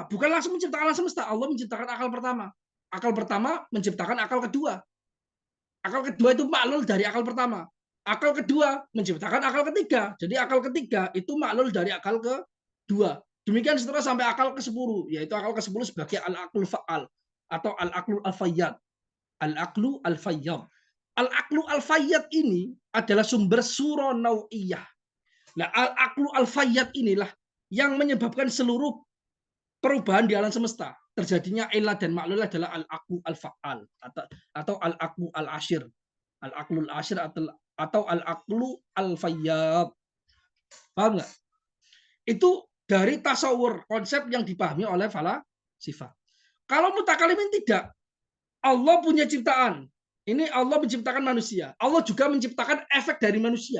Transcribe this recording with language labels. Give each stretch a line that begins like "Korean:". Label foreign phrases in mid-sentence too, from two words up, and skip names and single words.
Indonesian: Bukan langsung menciptakan alam semesta. Allah menciptakan akal pertama. Akal pertama menciptakan akal kedua. Akal kedua itu maklul dari akal pertama. Akal kedua menciptakan akal ketiga. Jadi akal ketiga itu maklul dari akal kedua. Demikian seterusnya sampai akal ke-10, yaitu akal ke-10 sebagai
Arabic: العقل الفعال
Indonesian: atau
Arabic: العقل الفياض. العقل الفياض. العقل الفياض
Indonesian: ini adalah sumber
Arabic: صورة نوعية.
Indonesian: Nah,
Arabic: العقل الفياض
Indonesian: inilah yang menyebabkan seluruh perubahan di alam semesta. Terjadinya ilah dan maklul adalah
Arabic: العقل الفعال
Indonesian: atau
Arabic: العقل العاشر. العقل العاشر atau العقل الفياض.
Indonesian: Paham nggak? Itu dari tasawur, konsep yang dipahami oleh falasifah. Kalau mutakalimin tidak. Allah punya ciptaan. Ini Allah menciptakan manusia. Allah juga menciptakan efek dari manusia.